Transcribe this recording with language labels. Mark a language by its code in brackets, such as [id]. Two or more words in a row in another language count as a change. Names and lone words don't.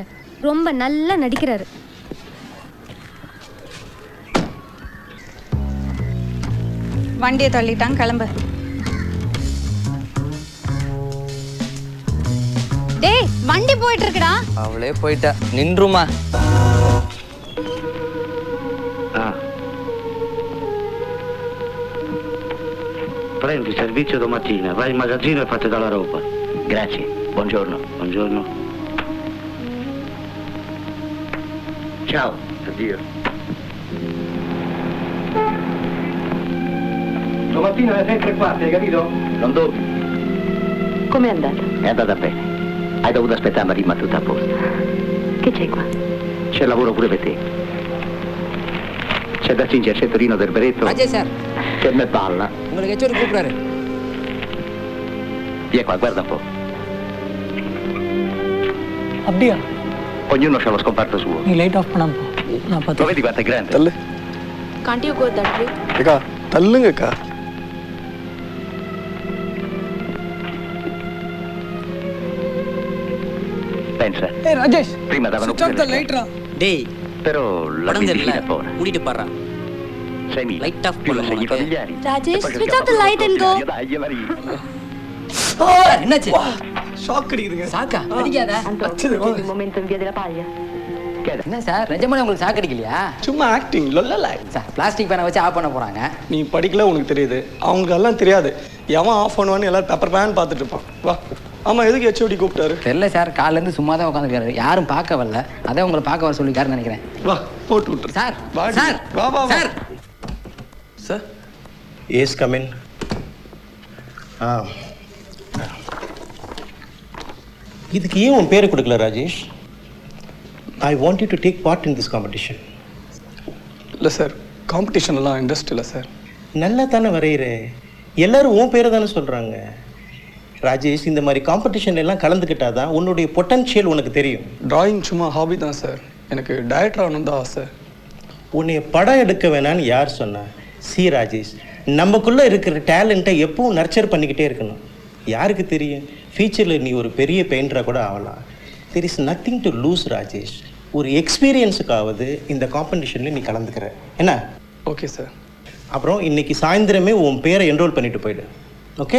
[ta] ரொம்ப நல்லா நடிக்கிறாரு. வண்டியை தள்ளிட்டான், கிளம்பு. டேய் வண்டி போயிட்டு இருக்குடா. அவளே போயிட்டா. நின்றுமா. [it] Prendi servizio domattina, vai in magazzino e fate dalla roba. Grazie, buongiorno. Buongiorno. Ciao. Addio. Domattina alle 6:15, hai capito? Non dubbi. Com'è andata? È andata bene. Hai dovuto aspettare, ma rimane tutto a posto. Che c'è qua? C'è lavoro pure per te. C'è da stringere il Torino del Beretto. [ta] Rajesh sir. [it] Che me balla. [ta] உங்களுக்கு எச்சோடி கூப்பிடுறாரு. [it] Vieni qua, guarda un po'. [ta] அப்படியா? [it] Ognuno ha lo scomparto suo. [ta] நீ [en] light off [ta] பண்ணாம போ. நான் [it] Lo [ta] பார்த்து. [it] vedi quanto è grande? [ta] தள்ளு. [en] Can't you go that way? [ta] அக்கா தள்ளுங்கக்கா. [it] Pensa. [ta] ஏய் ராஜேஷ். [it] Prima davano [en] Switch off the light ரா. [ta] டேய் [it] Però la [ta] உடம்பு [it] medicina [ta] தெரியல [it] buona. [ta] மூடிட்டு பாடுறா [it] 6.000. [en] Light off [it] Più la [ta] பண்ணுங்க [it] segni [ta] உனக்கு. [it] familiari. Rajesh, E poi [en] switch [it] cerchiamo [en] off the light and go. [it] Dai, Maria. [ta] என்னாச்சு? ஷாக் அடிக்குதுங்க. சாக்கா? அடிக்காத. [it] Il momento in via della paglia. [ta] என்ன சார் நிஜமாலே உங்களுக்கு சாக்கு அடிக்கலையா? சும்மா ஆக்டிங் லொல்லல. சார் பிளாஸ்டிக் பேனை வச்சு ஆஃப் பண்ண போறாங்க. நீ படிக்கல உனக்கு தெரியுது. அவங்களுக்கு எல்லாம் தெரியாது. எவன் ஆஃப் பண்ணுவான்னு எல்லாரும் [en] paper pen [ta] பார்த்துட்டு இருப்பான். வா. ஆமா எதுக்கு ஹெச்ஓடி கூப்பிட்டாரு? தெரியல சார் காலைல இருந்து சும்மா தான் உட்காந்துருக்காரு. யாரும் பார்க்க வரல. அதான் உங்களை பார்க்க வர சொல்லிருக்காருன்னு நினைக்கிறேன். வா போட்டு விட்டுரு. சார் வா சார் வா வா வா. சார் சார் [en] yes come in. [ta] இதுக்கு ஏன் உன் பேரை கொடுக்கல ராஜேஷ்? [en] I want you to take part in this competition. [ta] இல்லை சார் காம்படிஷன் எல்லாம் இன்ட்ரெஸ்ட் இல்லை சார். நல்லா தானே வரைகிற, எல்லாரும் உன் பேரை தானே சொல்கிறாங்க. ராஜேஷ் இந்த மாதிரி காம்படிஷன் எல்லாம் கலந்துக்கிட்டா தான் உன்னுடைய பொட்டன்ஷியல் உனக்கு தெரியும். டிராயிங் சும்மா ஹாபி தான் சார். எனக்கு டைரக்டர் ஆகணும் தான் ஆசை. உன்னை படம் எடுக்க வேணான்னு யார் சொன்னா? சி ராஜேஷ், நமக்குள்ளே இருக்கிற டேலண்ட்டை எப்பவும் நர்ச்சர் பண்ணிக்கிட்டே இருக்கணும். யாருக்கு தெரியும், ஃபியூச்சரில் நீ ஒரு பெரிய பெயிண்டராக கூட ஆகலாம். [en] There is nothing to lose Rajesh. [ta] ஒரு எக்ஸ்பீரியன்ஸுக்காவது இந்த காம்படிஷனில் நீ கலந்துக்கிற என்ன? [en] okay sir. [ta] அப்புறம் இன்னைக்கு சாயந்தரமே உன் பேரை என்ரோல் பண்ணிட்டு போயிடு. ஓகே